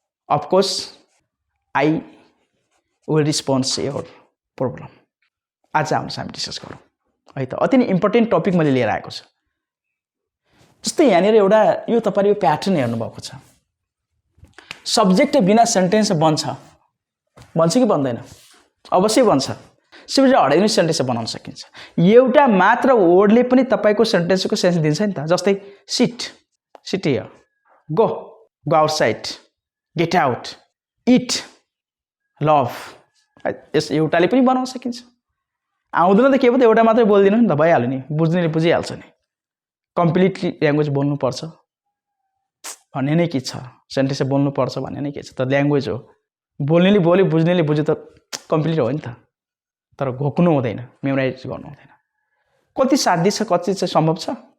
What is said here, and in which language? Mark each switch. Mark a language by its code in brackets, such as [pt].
[en] Of course I will respond your problem. [ne] आज आउनुहोस् हामी डिस्कस गरौँ. है त. अति नै इम्पोर्टेन्ट टपिक मैले लिएर आएको छु. जस्तै यहाँनिर एउटा यो तपाईले यो प्याटर्न हेर्नु भएको छ. सब्जेक्ट बिना सेन्टेन्स बन्छ. बन्छ कि बन्दैन? अवश्य बन्छ. सिम्पली हटाइदिनु सेन्टेन्स बनाउन सकिन्छ. एउटा मात्र वर्डले पनि तपाईको सेन्टेन्सको सेन्स दिन्छ नि त. जस्तै [en] Sit, sit here. Go, go outside. Get out. Eat, love. [ne] यस एउटाले पनि बनाउन सकिन्छ. आउँदैन त के भयो एउटा मात्रै बोल्दिनु नि त भइहाल्यो नि. बुझ्नेले बुझिहाल्छ नि. कम्प्लिटली ल्याङ्ग्वेज बोल्नु पर्छ भन्ने नै के छ. सेन्टेन्स बोल्नु पर्छ भन्ने नै के छ. त ल्याङ्ग्वेज हो. बोल्नेले बोल्यो, बुझ्नेले बुझ्यो त कम्प्लिट हो नि त. तर घोक्नु हुँदैन, मेमोराइज गर्नु हुँदैन. कति साध्य छ, कति चाहिँ सम्भव छ?